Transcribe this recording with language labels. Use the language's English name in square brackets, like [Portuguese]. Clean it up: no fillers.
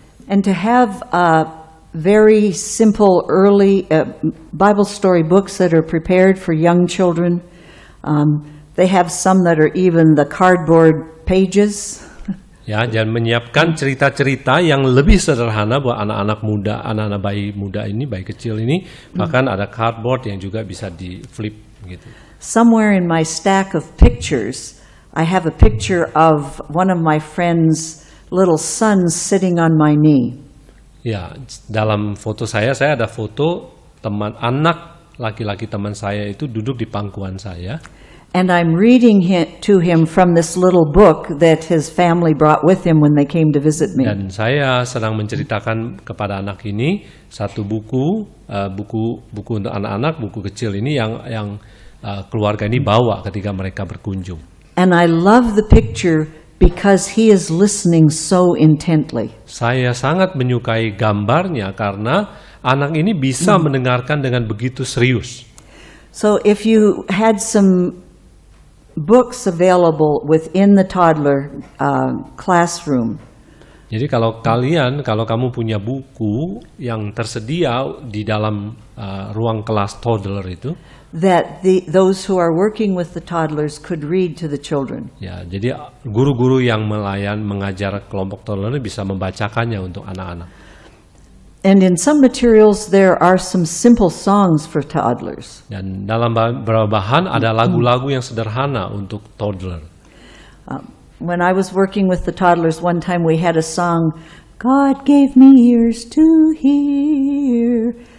[English] And to have very simple early Bible story books that are prepared for young children. They have some that are even the cardboard pages. [Indonesian] Ya, dan menyiapkan cerita-cerita yang lebih sederhana buat anak-anak muda, anak-anak bayi muda ini, bayi kecil ini, bahkan ada cardboard yang juga bisa di flip gitu. [English] Somewhere in my stack of pictures, I have a picture of one of my friend's little sons sitting on my knee. [Indonesian] Ya, dalam foto saya ada foto teman anak laki-laki teman saya itu duduk di pangkuan saya. [English] And I'm reading to him from this little book that his family brought with him when they came to visit me. [Indonesian] Dan saya sedang menceritakan kepada anak ini satu buku untuk anak-anak, buku kecil ini yang keluarga ini bawa ketika mereka berkunjung. [English] And I love the picture because he is listening so intently. [Indonesian] Saya sangat menyukai gambarnya karena anak ini bisa mendengarkan dengan begitu serius. [English] So if you had some books available within the toddler classroom. [Indonesian] Jadi kalau kamu punya buku yang tersedia di dalam ruang kelas toddler itu, [English] that those who are working with the toddlers could read to the children. [Indonesian] Ya, jadi guru-guru yang mengajar kelompok toddler bisa membacakannya untuk anak-anak. [English] And in some materials there are some simple songs for toddlers. [Indonesian] Dan dalam beberapa bahan ada lagu-lagu yang sederhana untuk toddler. [English] When I was working with the toddlers, one time we had a song, God gave me ears to hear.